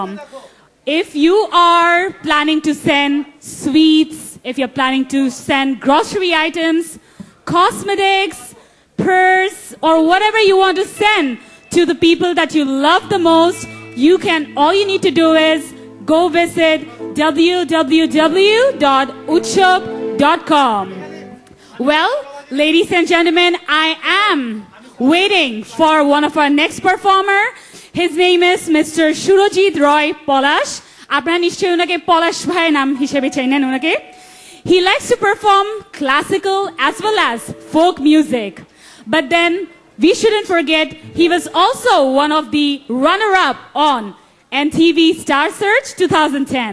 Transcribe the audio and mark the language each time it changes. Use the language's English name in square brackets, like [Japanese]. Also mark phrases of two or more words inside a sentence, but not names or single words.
[English] If you are planning to send sweets, if you're planning to send grocery items, cosmetics, purse, or whatever you want to send to the people that you love the most, all you need to do is go visit www.utshab.com. Well, ladies and gentlemen, I am waiting for one of our next performer. His name is Mr. Surojit Roy Polash. [Bangla] আপনারা নিশ্চয় উনাকে Polash ভাই নাম হিসেবে চেনেন উনাকে. [English] He likes to perform classical as well as folk music. But then we shouldn't forget he was also one of the runner-up on NTV Star Search 2010.